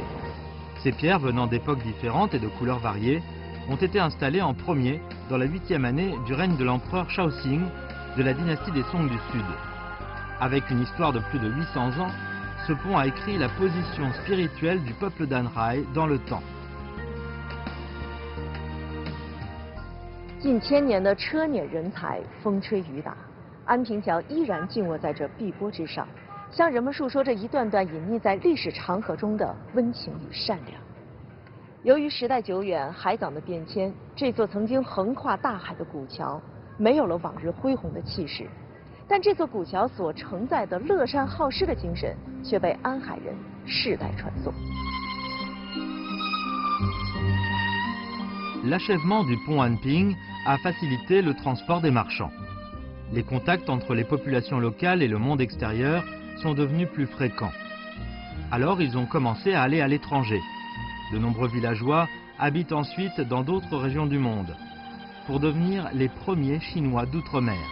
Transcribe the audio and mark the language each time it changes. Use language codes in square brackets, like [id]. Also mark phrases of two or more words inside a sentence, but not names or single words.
[fr] Ces pierres, venant d'époques différentes et de couleurs variées, ont été installées en premier dans la 8e année du règne de l'empereur Shaoxing de la dynastie des Song du Sud. Avec une histoire de plus de 800 ans, ce pont a écrit la position spirituelle du peuple d'Anhai dans le temps. [zh] 近千年的车辇人才，风吹雨打，安平桥依然静卧在这碧波之上，向人们述说着一段段隐匿在历史长河中的温情与善良。由于时代久远，海港的变迁，这座曾经横跨大海的古桥没有了往日恢宏的气势，但这座古桥所承载的乐善好施的精神，却被安海人世代传颂。 [fr] L'achèvement du pont Anping a facilité le transport des marchands. Les contacts entre les populations locales et le monde extérieur sont devenus plus fréquents. Alors ils ont commencé à aller à l'étranger. De nombreux villageois habitent ensuite dans d'autres régions du monde pour devenir les premiers Chinois d'outre-mer.